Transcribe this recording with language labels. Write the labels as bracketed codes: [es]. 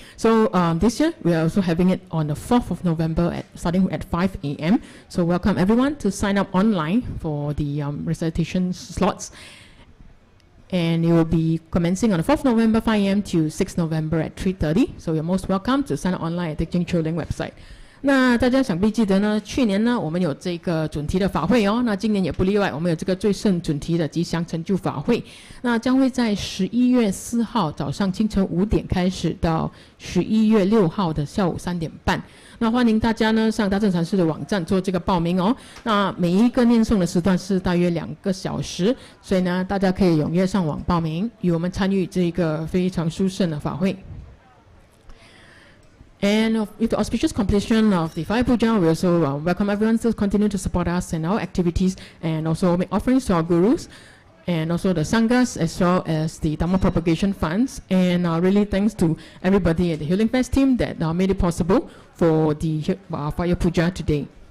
[en] So this year we are also having it on the 4th of November starting at 5 a.m. So welcome everyone to sign up online for the recitation slots. And it will be commencing on the 4th November 5 a.m. to 6th November at 3:30. So you're most welcome to sign up online at the Teaching Choling website. [zh] 那大家想必记得呢，去年呢我们有这个准提的法会哦，那今年也不例外，我们有这个最胜准提的吉祥成就法会，那将会在11月4号早上清晨5点开始，到11月6号的下午3点半。那欢迎大家呢上大正禅师的网站做这个报名哦。那每一个念诵的时段是大约2个小时，所以呢大家可以踊跃上网报名，与我们参与这个非常殊胜的法会。 [en] And with the auspicious completion of the Fire Puja, we also welcome everyone to continue to support us in our activities and also make offerings to our gurus and also the Sanghas as well as the Dhamma Propagation Funds. And really thanks to everybody at the Healing Fest team that made it possible for the Fire Puja today.